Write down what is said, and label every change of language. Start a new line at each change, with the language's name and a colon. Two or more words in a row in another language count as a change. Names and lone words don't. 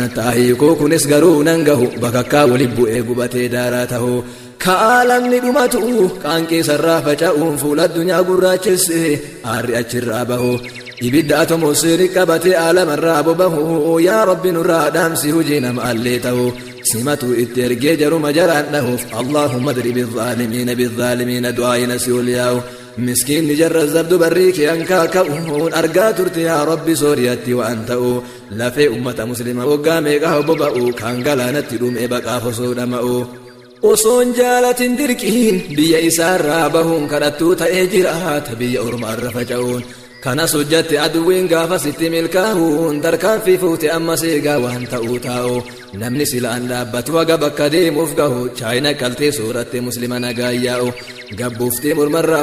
Oromo: taahikoo kunis garuu nan gahu bakakkaa waliin bu'ee gubatee daaraa ta'u kaalamni dhumatu qaanqee sarraa faca'uun fuula addunyaa gurraachesse aarri achirraa bahu ibidda atomoseeri qabatee aalamarraa bobahu yaa rabbi nurraa dhaamsi hujii nama allee ta'u simatu itti ergee jaruma jaraan dhahuuf
Arabic: اللهم اضرب الظالمين بالظالمين
Oromo: du'aayina si ol yaa'u miskiinni jarra zabdu barrii kee hankaa ka'uun argaa turte yaa rabbi sooriyatti waan ta'u lafee ummata muslima waggaa meeqa boba'u kan galaanatti dhumee baqaaf osoo dhama'u osoon jaalatin dirqiin biyya isaarraa bahuun kadhattuu ta'ee jiraata biyya ormaarra faca'uun kanas hojjatte aduwwiin gaafa sitti milkaa'uun tarkaanfii fuute ammas eegaa waan ta'uu taa'u namni silaan dhaabbatu haga bakka deemuuf gahu chaayina qaltee sooratte muslima nagaayyaa'u gabbuuftee mormarraa